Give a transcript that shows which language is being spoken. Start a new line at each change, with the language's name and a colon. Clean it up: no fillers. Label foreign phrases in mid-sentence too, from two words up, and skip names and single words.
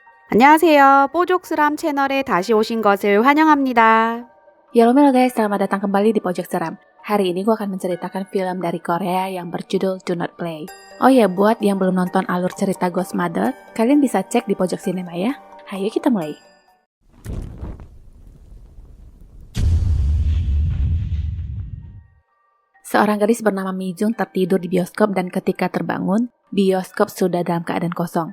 Korean: 안녕하세요. 뽀족스람 채널에 다시 오신 것을 환영합니다.
Indonesian: Halo guys, selamat datang kembali di Pojok Seram. Hari ini gue akan menceritakan film dari Korea yang berjudul Do Not Play. Oh ya, buat yang belum nonton alur cerita Ghost Mother, kalian bisa cek di Pojok Cinema ya. Ayo kita mulai. Seorang gadis bernama Mi Jung tertidur di bioskop dan ketika terbangun, bioskop sudah dalam keadaan kosong.